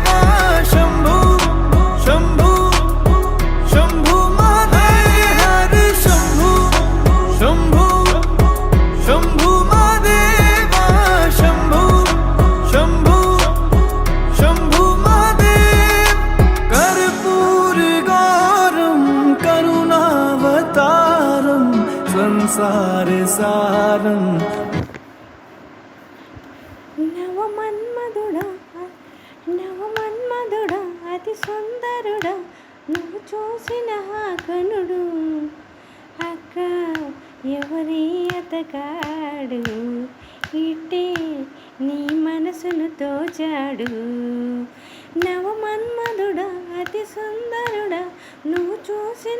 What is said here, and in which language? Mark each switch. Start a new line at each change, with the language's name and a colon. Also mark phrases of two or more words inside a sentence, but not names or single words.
Sanskrit: शम्भु शम्भु शम्भु महादेव हरि शम्भु शम्भु शम्भु महादेव शम्भु शम्भु शम्भु महादेव कर्पूरगौरं करुणावतारं संसारसारं
Telugu: నవమన్మధుడా నవమన్మధుడా అతి సుందరుడా నువ్వు చూసిన ఆ కనుడు అక్క ఎవరి అతగాడు ఇట్టే నీ మనసును తోచాడు నవమన్మధుడా అతి సుందరుడా నువ్వు చూసిన